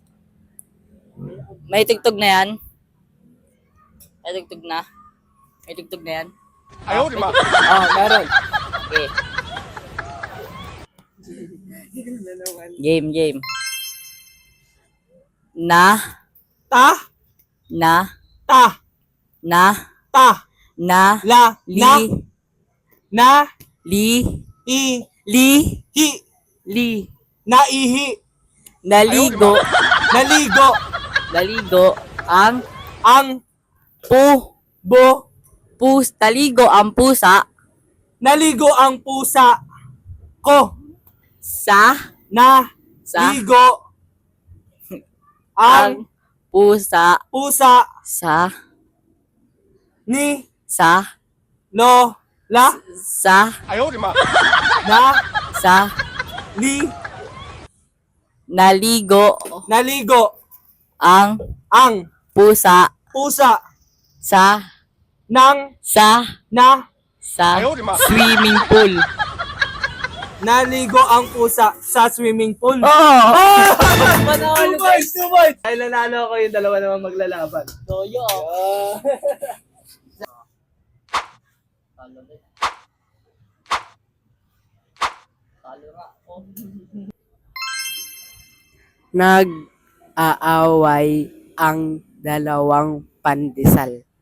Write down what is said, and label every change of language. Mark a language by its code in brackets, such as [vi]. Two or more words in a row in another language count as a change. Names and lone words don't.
[tl] May tugtog na yan? May tugtog na? May tugtog na yan? Ayaw, di ba? Meron. Okay. Game. Na, Ta? Na. Ta. Na. Ta. Na. La. Li. Na. Na. Li. I. Li. Hi. Li. Naihi. Naligo. Naligo. Naligo. Ang. Ang. Pu. Bo. Naligo ang pusa. Naligo ang pusa. Ko. Sa. Na. Sa. Ligo. Ang. Ang pusa. Pusa. Sa. Ni. Sa. Lo. La. Sa. [zh] 哎呦我的妈！ [tl] Na. Sa. Li. Naligo. Naligo. Ang Ang. pusa. Pusa. Sa. Nang. Sa. Na. sa [zh] 哎呦我的妈！ [en] swimming pool. [tl] Naligo ang pusa sa [en] swimming pool. [tl] Oo! [en] Two points, 2 points! [tl] Ay, nanalo ako yung dalawa naman maglalaban. Toyo. Nag-aaway ang dalawang pandesal.